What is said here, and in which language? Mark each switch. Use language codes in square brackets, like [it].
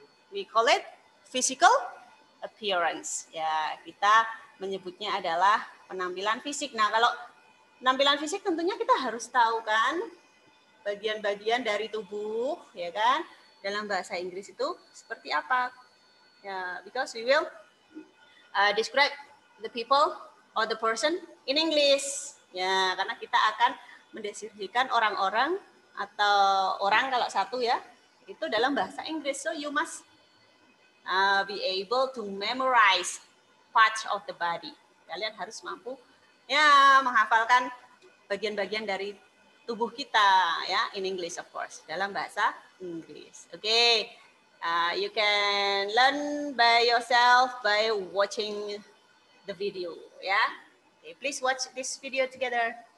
[en] We call it physical appearance. [id] Ya, kita menyebutnya adalah penampilan fisik. Nah, kalau penampilan fisik tentunya kita harus tahu kan bagian-bagian dari tubuh, ya kan? Dalam bahasa Inggris itu seperti apa? [en] Ya, because we will describe the people or the person in English. [id] Ya, karena kita akan mendeskripsikan orang-orang atau orang kalau satu ya, itu dalam bahasa Inggris. [en] So you must be able to memorize parts of the body. [id] Kalian harus mampu ya menghafalkan bagian-bagian dari tubuh kita ya, [en] in English of course, [id] dalam bahasa Inggris. Oke. [en] You can learn by yourself by watching the video ya. Okay, please watch this video together.